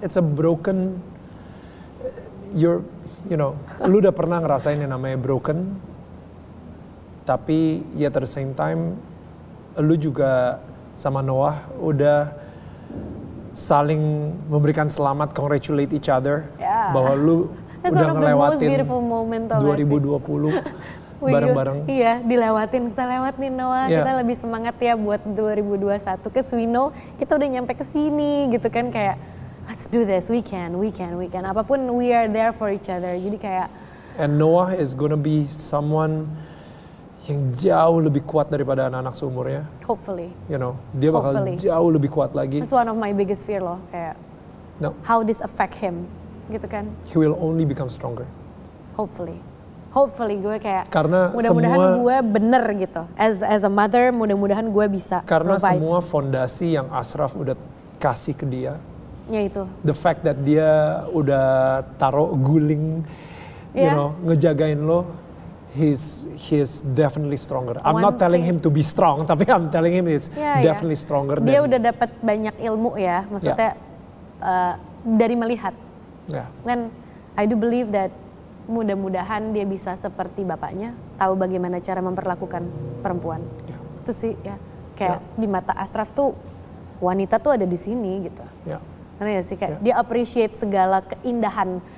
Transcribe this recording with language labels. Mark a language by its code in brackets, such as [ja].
[en] It's a broken. You know, [id] lu udah pernah ngerasain yang namanya broken, tapi [en] yet at the same time, [id] lu juga sama Noah udah saling memberikan selamat, [en] congratulate each other, [id] bahwa lu udah ngelewatin 2020. Bareng-bareng. Iya, kita lewatin Noah, kita lebih semangat ya buat 2021. [en] Cause we know [id] kita udah nyampe ke sini gitu kan, kayak [en] let's do this, we can. [id] Apapun [en] we are there for each other. [id] Jadi kayak [en] and Noah is gonna be someone [id] yang jauh lebih kuat daripada anak-anak seumurnya. [en] Hopefully. You know, [id] dia bakal jauh lebih kuat lagi. [en] That's one of my biggest fear [id] loh, kayak [en] how this affect him [id] gitu kan. [en] He will only become stronger. Hopefully [id] gue kayak karena mudah-mudahan gue bener gitu [en] as a mother, [id] mudah-mudahan gue bisa karena [en] provide. [id] Semua fondasi yang Ashraf udah kasih ke dia, ya itu [en] the fact that [id] dia udah taruh guling, [en] you know, [id] ngejagain lo, [en] he's definitely stronger. I'm not telling him to be strong, [id] tapi [en] I'm telling him he's definitely stronger. [id] Dia udah dapat banyak ilmu ya, maksudnya dari melihat. Dan [en] I do believe that [id] mudah-mudahan dia bisa seperti bapaknya, tahu bagaimana cara memperlakukan perempuan. Itu sih ya, kayak di mata Ashraf tuh wanita tuh ada di sini gitu. Karena ya sih kayak dia appreciate segala keindahan